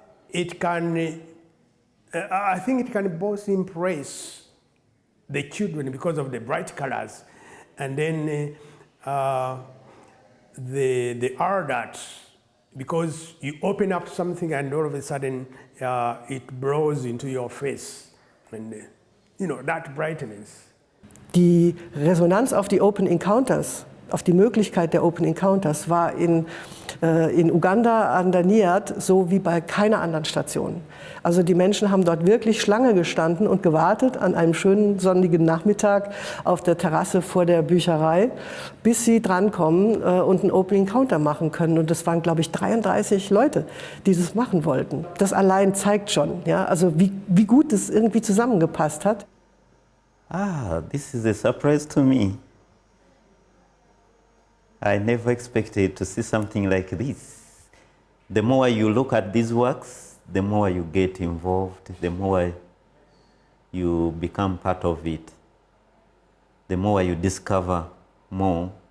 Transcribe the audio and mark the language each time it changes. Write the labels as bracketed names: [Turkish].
[English] It can, I think it can both impress the children because of the bright colors, and then the art, because you open up something and all of a sudden it blows into your face, and you know, that brightness. [German] Die Resonanz auf die Open Encounters, auf die Möglichkeit der Open Encounters war in Uganda an der NIAD so wie bei keiner anderen Station. Also die Menschen haben dort wirklich Schlange gestanden und gewartet an einem schönen sonnigen Nachmittag auf der Terrasse vor der Bücherei, bis sie drankommen und einen Open Encounter machen können. Und das waren, glaube ich, 33 Leute, die das machen wollten. Das allein zeigt schon, ja, also wie gut es irgendwie zusammengepasst hat. [English] Ah, this is a surprise to me. I never expected to see something like this. The more you look at these works, the more you get involved, the more you become part of it, the more you discover more.